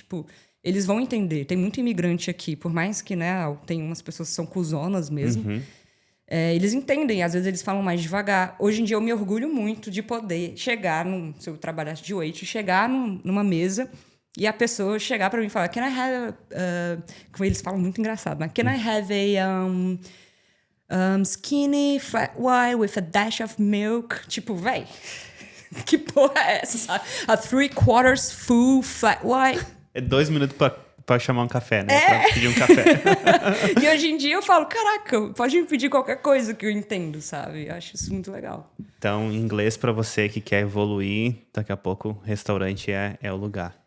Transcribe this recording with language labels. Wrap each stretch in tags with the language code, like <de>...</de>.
<pt>Tipo, eles vão entender. Tem muito imigrante aqui. Por mais que, né, tem umas pessoas que são cuzonas mesmo. Eles entendem, às vezes eles falam mais devagar. Hoje em dia eu me orgulho muito de poder chegar, se eu trabalhasse de wait, chegar numa mesa e a pessoa chegar para mim e falar,</pt> <en>can I have...</en> <pt>como eles falam muito engraçado, né?</pt> <en>Can I have a skinny flat white with a dash of milk?</en> <pt>Tipo, véi, que porra é essa, sabe?</pt> <en>A 3/4 full flat white.</en> <pt>É 2 minutos pra chamar um café, né? Pra pedir um café. E hoje em dia eu falo, caraca, pode me pedir qualquer coisa que eu entendo, sabe? Eu acho isso muito legal. Então, inglês pra você que quer evoluir, daqui a pouco restaurante é o lugar.</pt>